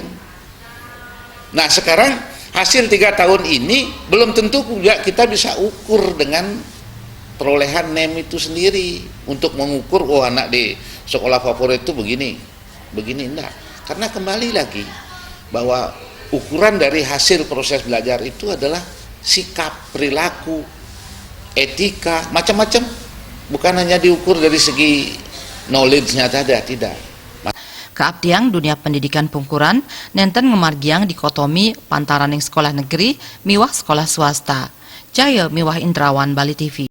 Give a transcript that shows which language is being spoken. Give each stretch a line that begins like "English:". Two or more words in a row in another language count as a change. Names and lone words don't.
Indonesian: Nah sekarang hasil 3 tahun ini belum tentu juga kita bisa ukur dengan perolehan NEM itu sendiri untuk mengukur oh anak di sekolah favorit itu begini enggak, karena kembali lagi bahwa ukuran dari hasil proses belajar itu adalah sikap, perilaku, etika, macam-macam. Bukan hanya diukur dari segi knowledge-nya saja, tidak.
Balinese: Keabdiang dunia pendidikan pungkuran nenten ngemargiang dikotomi pantaran
Indonesian: yang sekolah negeri
Balinese: miwah
Indonesian: sekolah swasta.
Balinese: Jaya miwah Indrawan Bali TV.